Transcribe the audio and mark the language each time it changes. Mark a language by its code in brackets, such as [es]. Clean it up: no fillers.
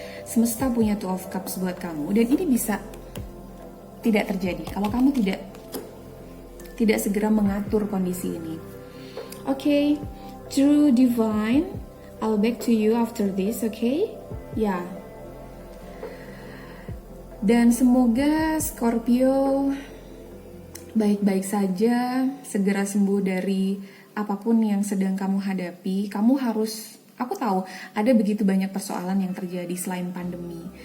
[id] Semesta punya Two of Cups buat kamu, dan ini bisa tidak terjadi kalau kamu tidak segera mengatur kondisi ini. [en] Okay, True Divine, I'll back to you after this, okay? [id] Ya. Dan semoga Scorpio baik-baik saja, segera sembuh dari apapun yang sedang kamu hadapi. Aku tahu ada begitu banyak persoalan yang terjadi selain pandemi.